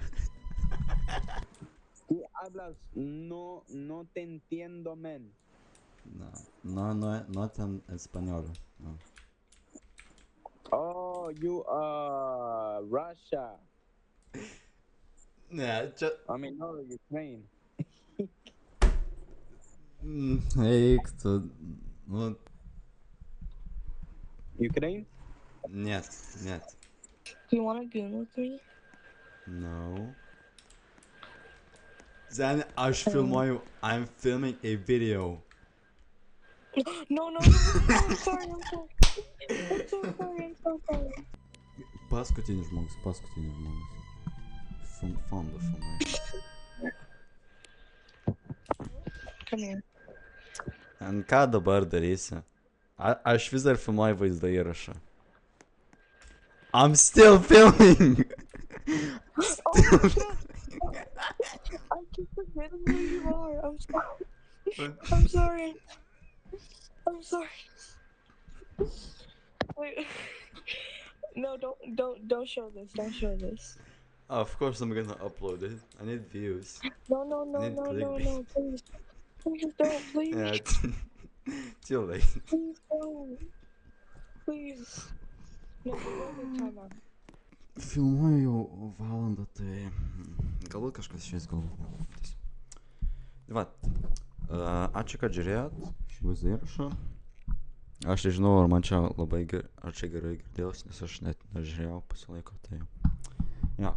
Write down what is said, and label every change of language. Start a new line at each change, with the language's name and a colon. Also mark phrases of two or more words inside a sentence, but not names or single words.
Spanish: ¿Qué hablas? No te entiendo, man.
English: No, not in español. No. Oh, you are Russia. Yeah, I mean, no, Ukraine.
Lithuanian: Eik tu, nu...
English: Ukraine?
Russian: Нет.
English: You wanna goon with me? No. Then
Lithuanian: aš filmuoju,
English: I'm filming a video. No, I'm sorry. I'm so sorry.
Lithuanian: Paskutinis žmogus. Fondo filmai.
English: Come here.
Lithuanian: Ant ką dabar darysi? Aš vis dar filmuoju vaizdo įrašą.
English: I'm still filming! I keep forgetting who you are. I'm sorry. Wait. No, don't show this. Don't show this. Of course I'm gonna upload it. I need views. No, please. Please don't, please. Yeah, too late. Please don't. Please. No, time out.
Lithuanian: Filmuoju jau valandą, tai galbūt kažkas šiais galvotis. Tai va, ačiū, kad žiūrėjot šį vaizdo įrašą. Aš nežinau, ar man čia labai gerai girdėjausi, nes aš net nežiūrėjau pasilaiko, tai jo.